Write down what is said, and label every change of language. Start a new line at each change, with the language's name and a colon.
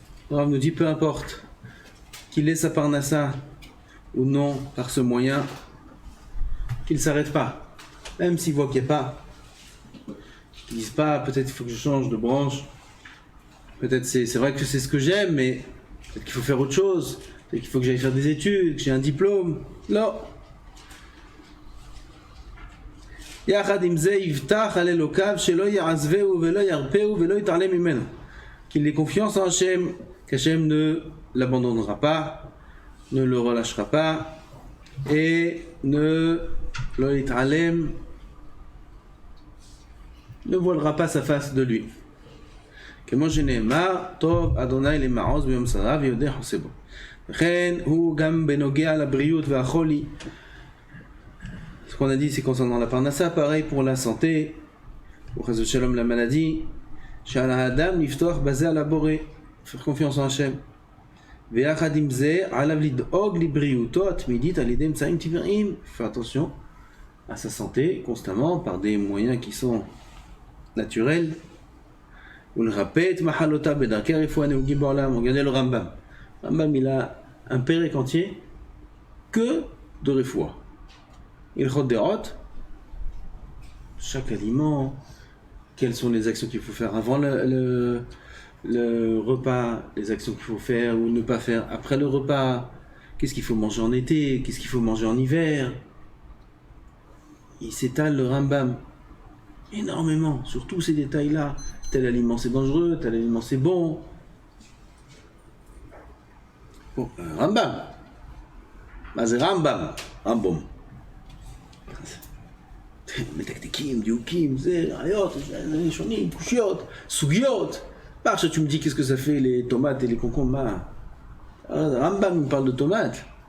French: Le Rav nous dit peu importe qu'il ait sa parnassa ou non par ce moyen, qu'il ne s'arrête pas, même s'il voit qu'il n'y a pas. Qu'il ne dise pas peut-être il faut que je change de branche, peut-être c'est vrai que c'est ce que j'aime, mais peut-être qu'il faut faire autre chose, peut-être qu'il faut que j'aille faire des études, que j'ai un diplôme. Non.
Hebrew: יחד עם זה יבטח על אלוקיו שלא יעזבהו ולא ירפהו ולא יתעלם ממנו.
French: Qu'il ait confiance en Hachem, qu'Hachem ne l'abandonnera pas, ne le relâchera pas et ne lo yit'alem, ne voilera pas sa face de lui.
Hebrew: כמו שנאמר, טוב אדוני למעוז ביום צרה ויודע חוסה בו. לכן הוא גם בנוגע לבריאות והחולי.
French: Ce qu'on a dit, c'est concernant la parnassa, pareil pour la santé, pour Chas v'Shalom la maladie.
Hebrew: שעל האדם לפתוח בזה על הבורא,
French: faire confiance en Hachem.
Hebrew: ויחד עם זה, עליו לדאוג לבריאותו התמידית על ידי אמצעים טבעיים.
French: Faire attention à sa santé constamment par des moyens qui sont naturels.
Hebrew: ולרפא את מחלותיו בדרכי הרפואה הנהוגים בעולם.
French: Regardez le Rambam. Rambam, il a un pérec entier que de refoua. Il chod derot, chaque aliment, quelles sont les actions qu'il faut faire avant le repas, les actions qu'il faut faire ou ne pas faire après le repas, qu'est-ce qu'il faut manger en été, qu'est-ce qu'il faut manger en hiver. Il s'étale le Rambam énormément sur tous ces détails-là. Tel aliment c'est dangereux, tel aliment c'est bon. Bon, Rambam. C'est Rambam. Rambam.
Hebrew: מתקתקים, דיוקים, זה, ראיות, שונים, קושיות, סוגיות.
French: Par ça, tu me dis qu'est-ce que ça fait les tomates et les concombres. Rambam me parle de tomates.